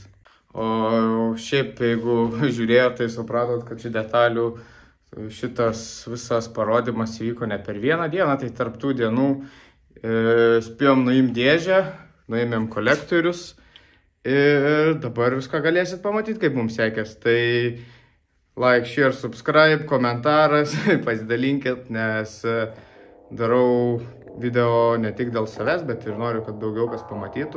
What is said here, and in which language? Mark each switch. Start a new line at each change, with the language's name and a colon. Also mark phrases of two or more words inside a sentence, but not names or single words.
Lithuanian: O šiaip, jeigu žiūrėjote, tai supratot, kad šių detalių šitas visas parodymas įvyko ne per vieną dieną, tai tarp tų dienų spėjom nuimti dėžę, nuėmėm kolektorius ir dabar viską galėsit pamatyti, kaip mums sekės.
English: Tai like, share, subscribe,
Lithuanian: komentaras, pasidalinkit, nes darau video ne tik dėl savęs, bet ir noriu, kad daugiau kas pamatytų.